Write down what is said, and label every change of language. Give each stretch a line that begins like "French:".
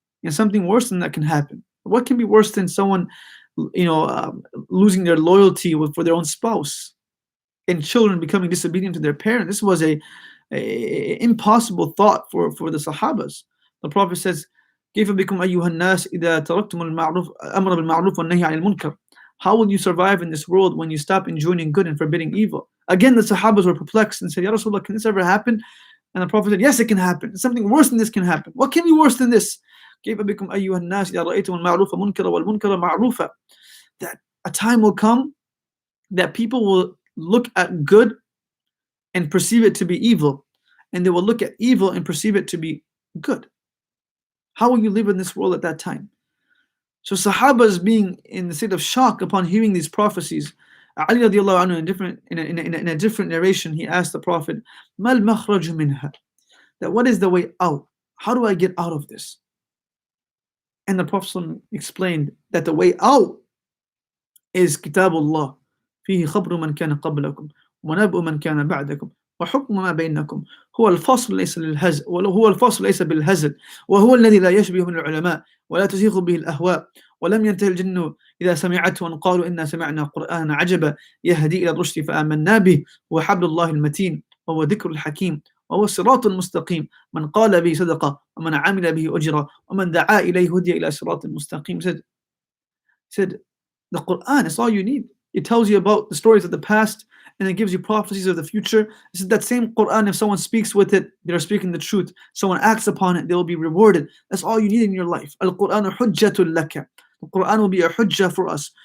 English: And something worse than that can happen. What can be worse than someone, losing their loyalty for their own spouse, and children becoming disobedient to their parents? This was a impossible thought for the Sahabas. The Prophet says,
Arabic: كيف بكم أيها الناس إذا تركتم الأمر بالمعروف والنهي عن المنكر.
English: How will you survive in this world when you stop enjoining good and forbidding evil? Again, the Sahabas were perplexed and said, Ya Rasulullah, can this ever happen? And the Prophet said, yes, it can happen. Something worse than this can happen. What can be worse than this?
Arabic: كيف بكم أيها الناس إذا رأيتم المعروف منكرا والمنكر معروفا.
English: That a time will come that people will look at good and perceive it to be evil, and they will look at evil and perceive it to be good. How will you live in this world at that time? So Sahabas being in the state of shock upon hearing these prophecies, Ali radiallahu anhu in a different narration, he asked the Prophet,
Arabic: Mal makhraj minha,
English: that what is the way out? How do I get out of this? And the Prophet explained that the way out is Kitabullah,
Arabic: فيه خبر من كان قبلكم ونبأ من كان بعدكم وحكم ما بينكم هو الفصل ليس للهزل هو الفصل ليس بالهزل وهو الذي لا يشبه من العلماء ولا تزيغ به الأهواء ولم ينتهي الجن إذا سمعته أن قالوا إنا سمعنا قرآنا عجبا يهدي إلى الرشد فآمنا به هو حبل الله المتين وهو ذكر الحكيم وهو الصراط المستقيم من قال به صدقة ومن عمل به أجرا ومن دعا إليه هدي إلى صراط المستقيم.
English: Said the Quran is all you need. It tells you about the stories of the past and it gives you prophecies of the future. This is that same Quran. If someone speaks with it, they are speaking the truth. Someone acts upon it, they will be rewarded. That's all you need in your life.
Arabic: Al-Quran hujjatul laka.
English: The Quran will be a hujjah for us.